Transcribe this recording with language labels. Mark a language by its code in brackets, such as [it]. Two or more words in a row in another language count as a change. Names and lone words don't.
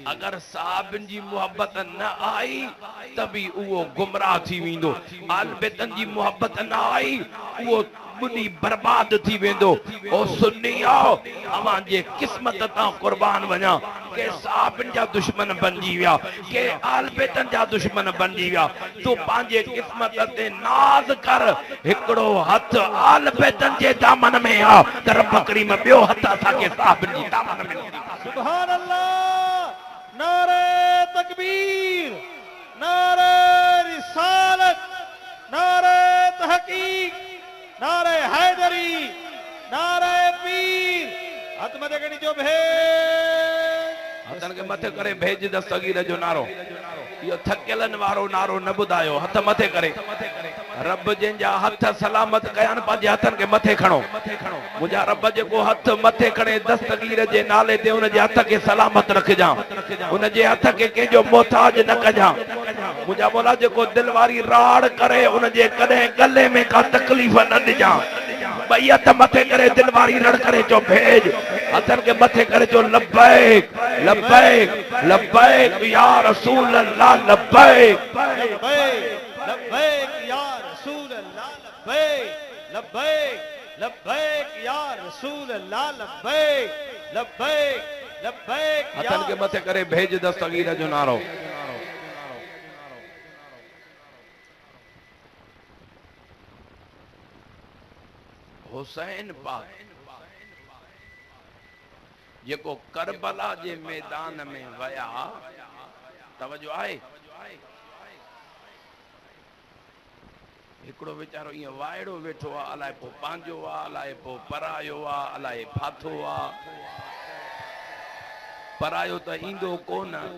[sd] अगर साहिबनि जी मोहब्बत न आई त बि उहो गुमराह थी वेंदो आल बेतन जी मोहब्बत न आई उहो बुनी बर्बाद थी वेंदो ओ सुन्नियो अवां जे क़िस्मत तां कुर्बान वञा के साहिबनि जा दुश्मन बणिजी विया के आल बेतन जा दुश्मन बणिजी विया तूं पंहिंजे क़िस्मत ते नाज़ कर हिकिड़ो हथ आल बेतन जे दामन में आहे त रब करीम ॿियो हथ असांखे साहिबनि जी दामन में [ar] سبحان الله [sd] नारे तकबीर नारे रिसालत नारे तहकीक नारे हैदरी नारे पीर हथ मथे खणी चो भे हथन के मथे करे भेज दस्तगीर जो नारो इहो थकियलनि वारो नारो न ॿुधायो हथ मथे करे रब जंहिंजा हथ सलामत कया आहिनि पंहिंजे हथनि खे मथे खणो मुंहिंजा रब जेको हथ मथे खणे दस्तगीर जे नाले ते उनजे हथ खे सलामत रखजां उनजे हथ खे कंहिंजो मोहताज न कजां मुंहिंजा मौला जेको दिलि वारी राड़ करे उनजे कॾहिं गले में का तकलीफ़ न ॾिजां ॿई हथ मथे करे दिलि वारी रड़ करे चो भेज हथनि खे मथे करे चो [ar] لبيك لبيك لبيك يا رسول الله لبيك لبيك لبيك يا رسول الله لبيك لبيك لبيك يا رسول الله لبيك لبيك لبيك [sd] हथनि खे मथे करे भेज दस्तगीर जो नारो हुसैन पाक जेको करबला जे मैदान में वया तवजो आहे हिकिड़ो वीचारो ईअं वाइड़ो वेठो आहे अलाए पोइ पंहिंजो आहे अलाए पोइ परायो आहे अलाए फाथो आहे परायो त ईंदो कोन